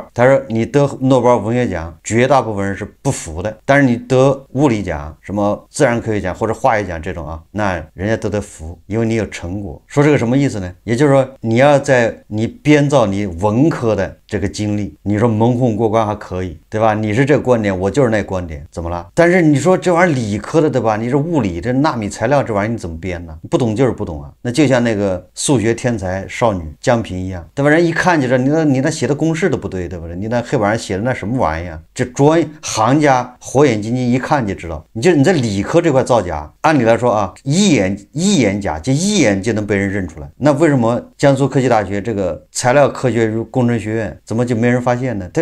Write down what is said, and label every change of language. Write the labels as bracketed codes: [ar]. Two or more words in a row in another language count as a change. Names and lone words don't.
[zh] 他說你得諾貝爾文學獎，絕大部分人是不服的，但是你得物理獎、什麼自然科學獎或者化學獎這種啊，那人家都得服，因為你有成果。說這個什麼意思呢？也就是說，你要在你編造你文科的這個經歷，你說蒙混過關還可以，對吧？你是這個觀點，我就是那個觀點，怎麼了？但是你說這玩意兒理科的，对吧？你是物理這納米材料這玩意兒你怎麼編呢？不懂就是不懂啊。那就像那個數學天才少女江平一樣，对吧？人一看就知道你那写的公式都不对，对不對？你那黑板上寫的那什麼玩意兒？這專行家火眼金睛一看就知道，你在理科這塊造假，按理來說啊，一眼假，就一眼就能被人認出來。那為什麼江蘇科技大學這個材料科學与工程學院怎麼就沒人發現呢？